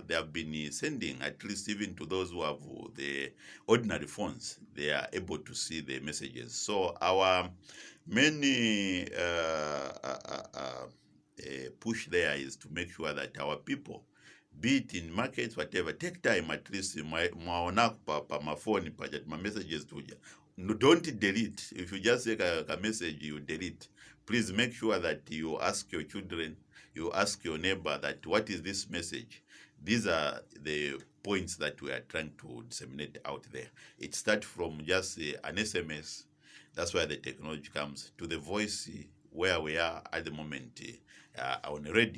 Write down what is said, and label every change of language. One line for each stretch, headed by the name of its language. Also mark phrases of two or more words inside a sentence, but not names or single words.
English: They have been sending, at least even to those who have the ordinary phones, they are able to see the messages. So our main push there is to make sure that our people, be it in markets, whatever, take time at least
Nyanja: mwaona pa mafoni paja ma messages tuja.
English: No, don't delete. If you just take a message, you delete. Please make sure that you ask your children, you ask your neighbor that what is this message? These are the points that we are trying to disseminate out there. It starts from just an SMS. That's where the technology comes to the voice where we are at the moment on the radio.